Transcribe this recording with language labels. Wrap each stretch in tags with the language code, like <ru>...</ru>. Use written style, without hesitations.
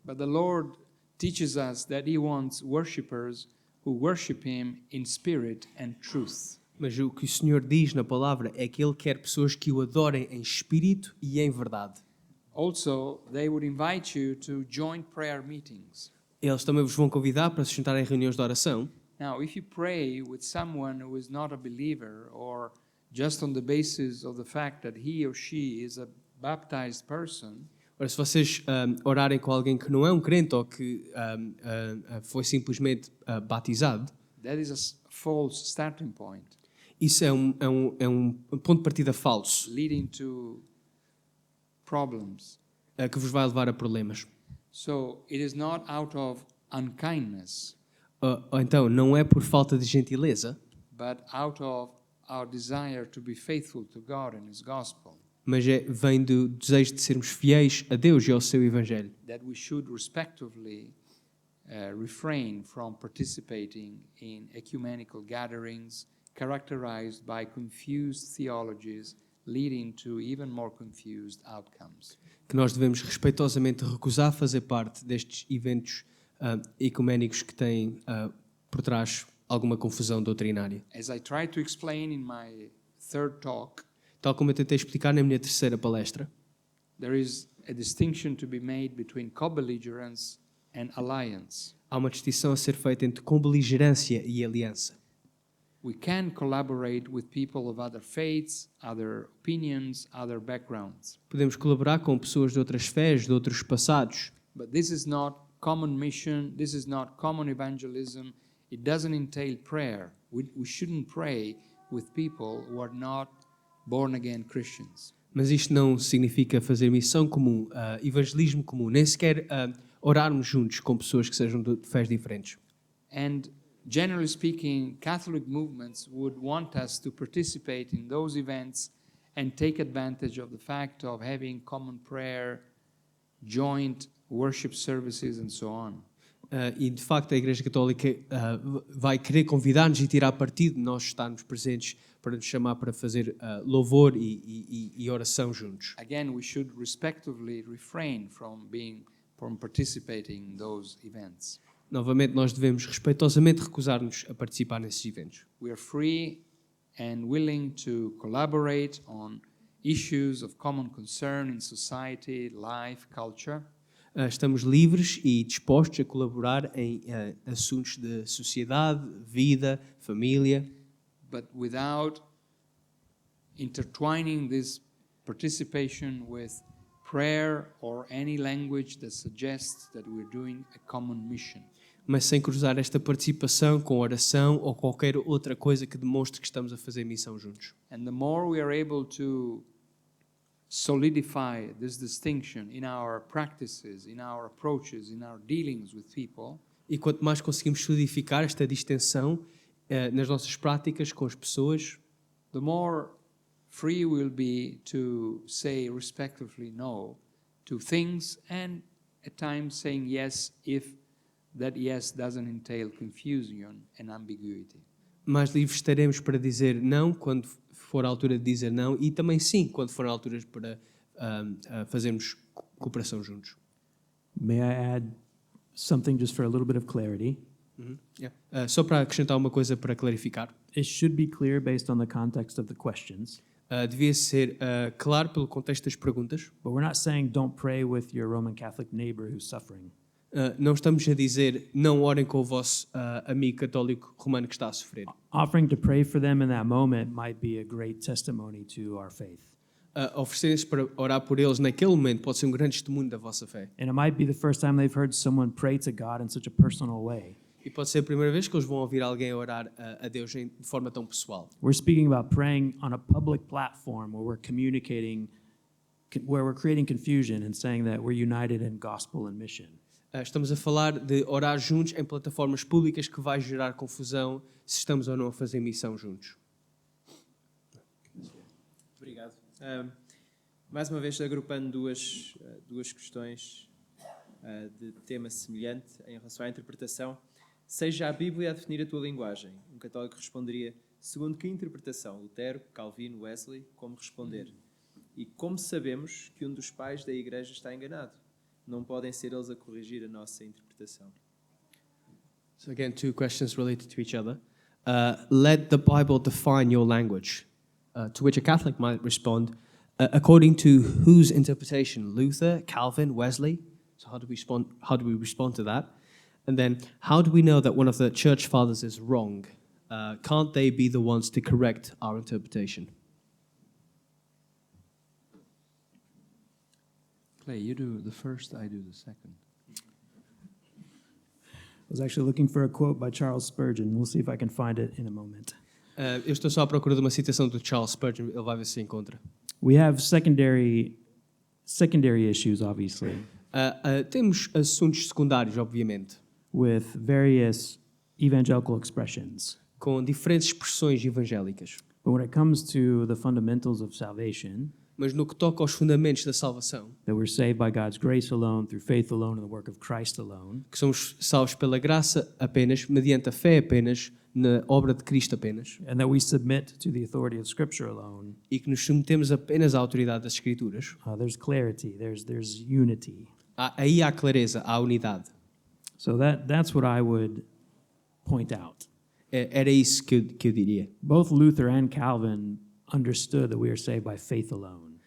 <en>But the Lord teaches us that He wants worshippers who worship Him in spirit and truth.</en> <pt>Mas o que o Senhor diz na palavra é que Ele quer pessoas que o adorem em espírito e em verdade.</pt> <en>Also, they would invite you to join prayer meetings.</en> <pt>Eles também vos vão convidar para se juntarem em reuniões de oração.</pt> <en>Now, if you pray with someone who is not a believer or just on the basis of the fact that he or she is a baptized person,</en> <pt>Ora, se vocês orarem com alguém que não é um crente ou que foi simplesmente batizado,</pt> <en>that is a false starting point,</en> <pt>isso é um ponto de partida falso</pt> <en>leading to problems.</en> <pt>que vos vai levar a problemas.</pt> <en>So, it is not out of unkindness,</en> <pt>Ou então, não é por falta de gentileza,</pt> <en>but out of our desire to be faithful to God and His gospel,</en> <pt>mas vem do desejo de sermos fiéis a Deus e ao seu Evangelho.</pt> <en>that we should respectively refrain from participating in ecumenical gatherings characterized by confused theologies leading to even more confused outcomes.</en> <pt>Que nós devemos respeitosamente recusar fazer parte destes eventos ecuménicos que têm por trás alguma confusão doutrinária.</pt> <en>As I tried to explain in my third talk,</en> <pt>Tal como eu tentei explicar na minha terceira palestra,</pt> <en>there is a distinction to be made between co-belligerence and alliance.</en> <pt>há uma distinção a ser feita entre combeligerância e aliança.</pt> <en>We can collaborate with people of other faiths, other opinions, other backgrounds.</en> <pt>Podemos colaborar com pessoas de outras fés, de outros passados,</pt> <en>But this is not common mission, this is not common evangelism, it doesn't entail prayer. We shouldn't pray with people who are not born-again Christians.</en> <pt>mas isto não significa fazer missão comum, evangelismo comum, nem sequer orarmos juntos com pessoas que sejam de fés diferentes.</pt> <en>And generally speaking, Catholic movements would want us to participate in those events and take advantage of the fact of having common prayer, joint worship services, and so on.</en> <pt>E de facto a Igreja Católica vai querer convidar-nos e tirar partido de nós estarmos presentes para nos chamar para fazer louvor e oração juntos.</pt> <en>Again, we should respectively refrain from participating in those events.</en> <pt>Novamente, nós devemos respeitosamente recusar-nos a participar nesses eventos.</pt> <en>We are free and willing to collaborate on issues of common concern in society, life, culture.</en> <pt>Estamos livres e dispostos a colaborar em assuntos de sociedade, vida, família,</pt> <en>but without intertwining this participation with prayer or any language that suggests that we're doing a common mission.</en> <pt>mas sem cruzar esta participação com oração ou qualquer outra coisa que demonstre que estamos a fazer missão juntos.</pt> <en>And the more we are able to solidify this distinction in our practices, in our approaches, in our dealings with people,</en> <pt>E quanto mais conseguimos solidificar esta distinção nas nossas práticas com as pessoas,</pt> <en>the more free we'll be to say respectively no to things and at times saying yes if that yes doesn't entail confusion and ambiguity.</en> <pt>mais livres estaremos para dizer não quando for a altura de dizer não e também sim quando for a altura para fazermos cooperação juntos.</pt> <en>May I add something just for a little bit of clarity?</en> <pt>Só para acrescentar uma coisa para clarificar.</pt> <en>It should be clear based on the context of the questions,</en> <pt>Devia ser claro pelo contexto das perguntas.</pt> <en>but we're not saying don't pray with your Roman Catholic neighbor who's suffering.</en> <pt>Não estamos a dizer não orem com o vosso amigo católico romano que está a sofrer.</pt> <en>Offering to pray for them in that moment might be a great testimony to our faith.</en> <pt>Oferecerem-se para orar por eles naquele momento pode ser um grande testemunho da vossa fé.</pt> <en>And it might be the first time they've heard someone pray to God in such a personal way.</en> <pt>E pode ser a primeira vez que eles vão ouvir alguém orar a Deus de forma tão pessoal.</pt> <en>We're speaking about praying on a public platform where we're communicating, where we're creating confusion and saying that we're united in gospel and mission.</en> <pt>Estamos a falar de orar juntos em plataformas públicas que vai gerar confusão se estamos ou não a fazer missão juntos. Obrigado. Mais uma vez, agrupando duas questões de tema semelhante em relação à interpretação. Seja a Bíblia a definir a tua linguagem. Um católico responderia, segundo que interpretação? Lutero, Calvino, Wesley, como responder? E como sabemos que um dos pais da Igreja está enganado? Não podem ser eles a corrigir a nossa interpretação.</pt> <en>So again, two questions related to each other. Let the Bible define your language. To which a Catholic might respond, according to whose interpretation? Luther, Calvin, Wesley? So how do we respond to that? And then, how do we know that one of the church fathers is wrong? Can't they be the ones to correct our interpretation? Clay, you do the first, I do the second. I was actually looking for a quote by Charles Spurgeon. We'll see if I can find it in a moment.</en> <pt>Eu estou só à procura de uma citação do Charles Spurgeon, ele vai ver se encontra.</pt> <en>We have secondary issues, obviously,</en> <pt>Temos assuntos secundários, obviamente,</pt> <en>with various evangelical expressions.</en> <pt>com diferentes expressões evangélicas.</pt> <en>But when it comes to the fundamentals of salvation,</en> <pt>Mas no que toca aos fundamentos da salvação,</pt> <en>that we're saved by God's grace alone, through faith alone, and the work of Christ alone,</en> <pt>que somos salvos pela graça apenas, mediante a fé apenas, na obra de Cristo apenas,</pt> <en>and that we submit to the authority of Scripture alone,</en> <pt>e que nos submetemos apenas à autoridade das Escrituras,</pt> <en>there's clarity, there's unity.</en> <pt>aí há clareza, há unidade.</pt> <en>So that's what I would point out.</en> <pt>Era isso que eu diria.</pt> <en>Both Luther and Calvin understood that we are saved by faith alone.</en>